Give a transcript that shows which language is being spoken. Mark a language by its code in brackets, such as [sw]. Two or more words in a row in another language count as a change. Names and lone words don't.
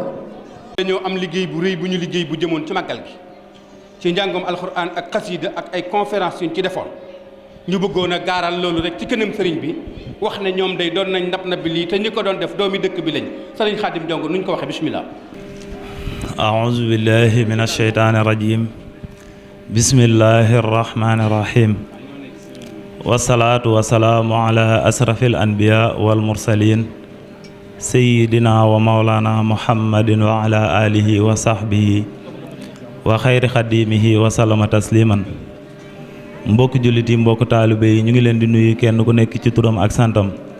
[wo] dañoo am liggéey bu rëy bu ñu liggéey bu jëmoon ci màggal gi ci njàngum alxuraan ak xasiida ak ay conférence yuñ ci defoon ñu bëggoon a gaaral loolu rek ci kanam sëriñ bi wax ne ñoom day doon nañ ndab na bi lii te ñi ko doon def doomi dëkk bi lañ sëriñ Xaadim Jong nuñ ko waxee bismillah [ar] أعوذ بالله من الشيطان الرجيم بسم الله الرحمن الرحيم والصلاة والسلام على أشرف الأنبياء والمرسلين سيدنا ومولانا محمد وعلى آله وصحبه وخير خديمه وسلم تسليما [wo] mbokk jullit yi mbokk taalibe yi ñu ngi leen di nuyu kenn ku nekk ci turam ak santam